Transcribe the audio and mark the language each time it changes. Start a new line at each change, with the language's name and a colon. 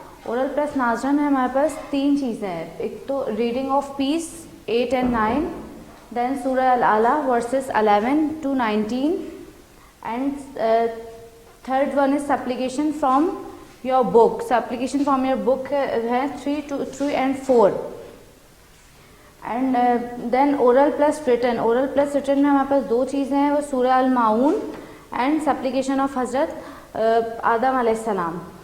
Urdu: Oral plus nazra میں ہمارے پاس 3 چیزیں ہیں. ایک تو
English: Reading of piece 8 and 9, then سورہ العلیٰ verses 11 to 19, and third one is supplication from your book. Supplication from your book ہے 3 and 4. And then oral plus written.
Urdu: Oral plus return میں ہمارے پاس 2 چیزیں ہیں، وہ سورہ المعون
English: and supplication of
Urdu: حضرت آدم علیہ السلام.